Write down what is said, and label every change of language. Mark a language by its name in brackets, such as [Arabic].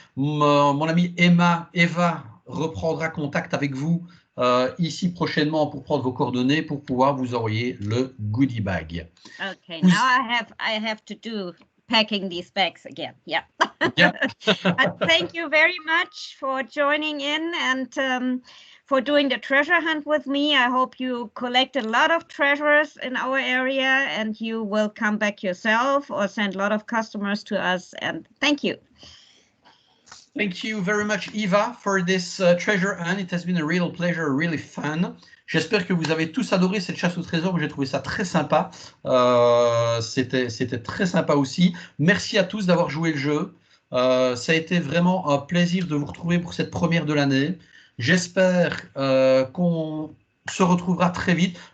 [French] Mon amie Eva reprendra contact avec vous ici prochainement pour prendre vos coordonnées pour pouvoir vous envoyer le goodie bag. [English] Okay, now I have to do packing these bags again. Yeah. Yeah. But thank you very much for joining in and for doing the treasure hunt with me. I hope you collect a lot of treasures in our area and you will come back yourself or send a lot of customers to us. And thank you. Thank you very much, Eva, for this treasure hunt. It has been a real pleasure, really fun. [French] J'espère que vous avez tous adoré cette chasse au trésor. J'ai trouvé ça très sympa. C'était très sympa aussi. Merci à tous d'avoir joué le jeu. Ça a été vraiment un plaisir de vous retrouver pour cette première de l'année. J'espère qu'on se retrouvera très vite.